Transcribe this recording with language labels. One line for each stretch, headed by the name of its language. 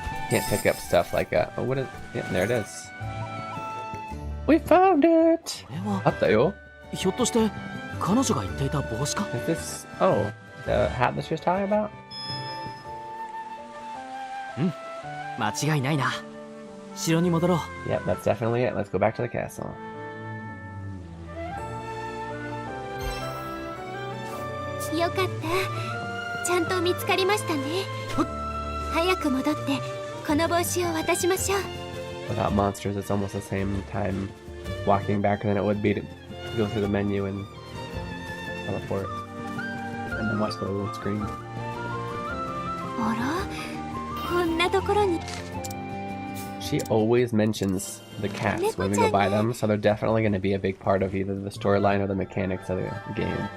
English: Can't pick up stuff like oh, what is? Yeah, there it is. We found it.
Japanese: あったよ。ひょっとして彼女が言っていた帽子か?
English: Is this? Oh, the hat that she was talking about?
Japanese: 間違いないな。城に戻ろう。
English: Yep, that's definitely it. Let's go back to the castle.
Japanese: よかった。ちゃんと見つかりましたね。早く戻ってこの帽子を渡しましょう。
English: Without monsters, it's almost the same time walking back than it would be to go through the menu and teleport. And then watch the little screen.
Japanese: あら、こんなところに。
English: She always mentions the cats when we go by them, so they're definitely going to be a big part of either the storyline or the mechanics of the game.